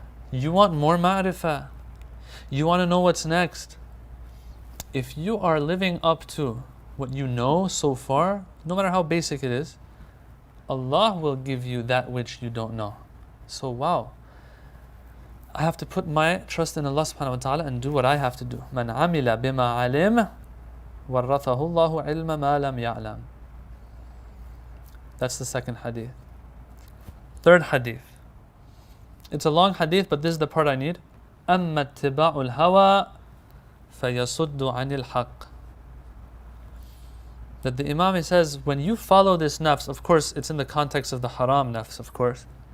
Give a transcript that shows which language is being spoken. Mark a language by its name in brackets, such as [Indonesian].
[English] You want more ma'rifah? You want to know what's next? If you are living up to what you know so far, no matter how basic it is, Allah will give you that which you don't know. So wow, I have to put my trust in Allah subhanahu wa ta'ala and do what I have to do. [Arabic] Man amila bima alim وَرَّثَهُ اللَّهُ عِلْمَ مَا لَمْ يَعْلَمْ. [English] That's the second hadith. Third hadith. It's a long hadith, but this is the part I need. [Arabic] أَمَّا اتِّبَاعُ الْهَوَى فَيَصُدُّ عَنِ الْحَقِّ. [English] That the Imam, he says, when you follow this nafs, of course, it's in the context of the haram nafs, of course.